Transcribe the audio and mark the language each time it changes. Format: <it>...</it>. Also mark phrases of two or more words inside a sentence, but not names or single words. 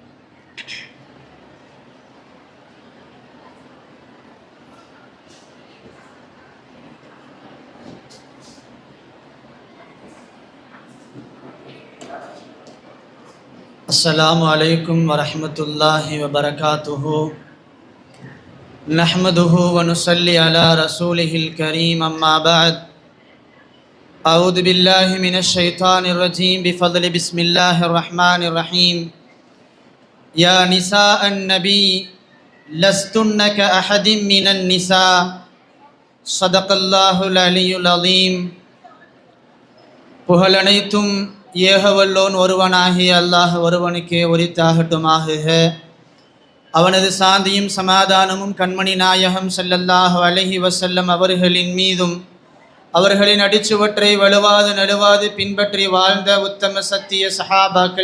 <ar>السلام عليكم ورحمة الله وبركاته. نحمده ونصلي على رسوله الكريم. أما بعد. أعوذ بالله من الشيطان الرجيم بفضل بسم الله الرحمن الرحيم. يا نساء النبي لستن كأحد من النساء صدق الله العلي العظيم.</ar> <ta>புகழனைத்தும் ஏகவல்லோன் ஒருவனாகிய அல்லாஹ் ஒருவனுக்கே உரித்தாகட்டுமாக. அவனது சாந்தியும் சமாதானமும் கண்மணி நாயகம்</ta> <ar>صلى الله عليه وسلم</ar> <ta>அவர்களின் மீதும் அவர்களின் அடிச்சுவற்றை வலுவாது நடுவாது பின்பற்றி வாழ்ந்த உத்தம சத்திய சஹாபாக்கள்,</ta>